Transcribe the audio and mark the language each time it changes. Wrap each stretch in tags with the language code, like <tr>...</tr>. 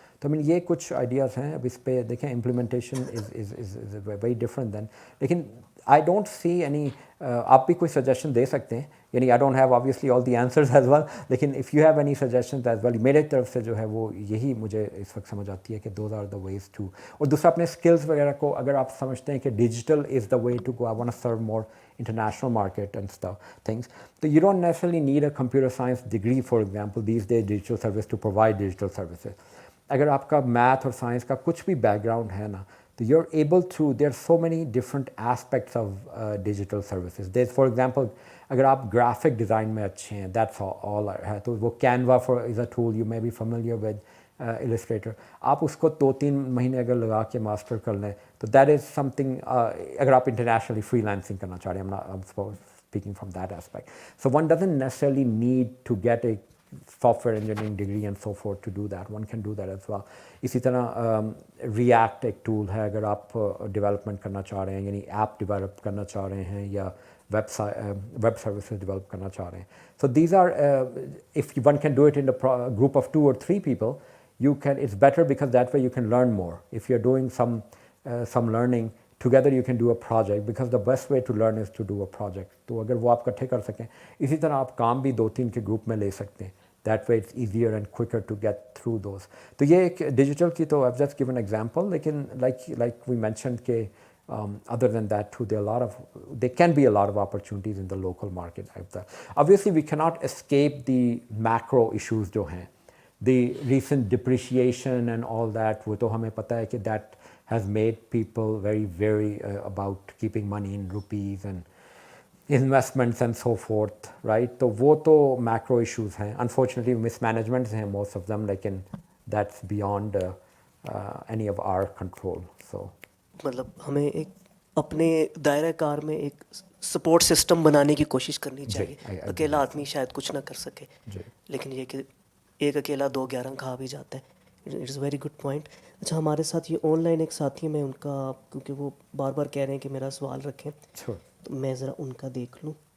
<hi>तो ये कुछ आइडियाज़ हैं. अब इस पे देखें,</hi> <en>implementation is very different than,</en> <hi>लेकिन</hi> <en>I don't see any.</en> <hi>आप भी कोई सजेशन दे सकते हैं, यानी</hi> <en>I don't have obviously all the answers as well,</en> <hi>लेकिन</hi> <en>if you have any suggestions as well,</en> <hi>मेरे तरफ से जो है वो यही मुझे इस वक्त समझ आती है कि</hi> <en>Those are the ways to.</en> <hi>और दूसरा, अपने स्किल्स वगैरह को अगर आप समझते हैं</hi> <en>कि digital is the way to go, I want to serve more international market and stuff things, so you don't necessarily need a computer science degree, for example, these days digital service to provide digital services.</en> <hi>अगर आपका math और science का कुछ भी background है ना, तो</hi> <en>you're able to, there are so many different aspects of digital services. There's, for example,</en> <hi>अगर आप ग्राफिक डिज़ाइन में अच्छे हैं,</hi> <en>that's all है, तो वो Canva is a tool you may be familiar with, Illustrator.</en> <hi>आप उसको 2-3 महीने अगर लगा के मास्टर कर लें, तो that is something, अगर आप internationally freelancing करना चाह रहे हैं,</hi> <en>I'm speaking from that aspect. So one doesn't necessarily need to get a software engineering degree and so forth to do that. One can do that as well.</en> <hi>इसी तरह React एक tool है, अगर आप development करना चाह रहे हैं, यानी app develop करना चाह रहे हैं, या web services develop करना चाह रहे हैं.</hi> <en>So these are, if one can do it in a group of 2 or 3 people, you can, it's better because that way you can learn more. If you're doing some learning together, you can do a project, because the best way to learn is to do a project.</en> <hi>तो अगर वो आप इकट्ठे कर सकें, इसी तरह आप काम भी 2-3 के ग्रुप में ले सकते हैं.</hi> <en>That way it's easier and quicker to get through those.</en> <hi>तो ये एक डिजिटल की,</hi> <en>तो I've just given an example, लेकिन like we mentioned के other than that too, there can be a lot of opportunities in the local market. Obviously we cannot escape the macro issues जो हैं, the recent depreciation and all that,</en> <hi>वो तो हमें पता है</hi> <en>कि that has made people very very about keeping money in rupees and investments and so forth, right?</en> <hi>तो वो तो macro issues हैं.</hi> <en>Unfortunately mismanagements हैं most of them, लेकिन that's beyond any of our control. So</en> <hi>मतलब हमें एक अपने दायरा कार में एक सपोर्ट सिस्टम बनाने की कोशिश करनी चाहिए. अकेला आदमी शायद कुछ ना कर सके, लेकिन ये कि एक अकेला 2-11 खा भी जाता है.</hi> <en>It is very good point.</en> <hi>अच्छा, हमारे साथ ये ऑनलाइन एक साथी है, मैं उनका, क्योंकि वो बार बार कह रहे हैं कि मेरा सवाल रखें, तो मैं ज़रा उनका देख लूँ.</hi>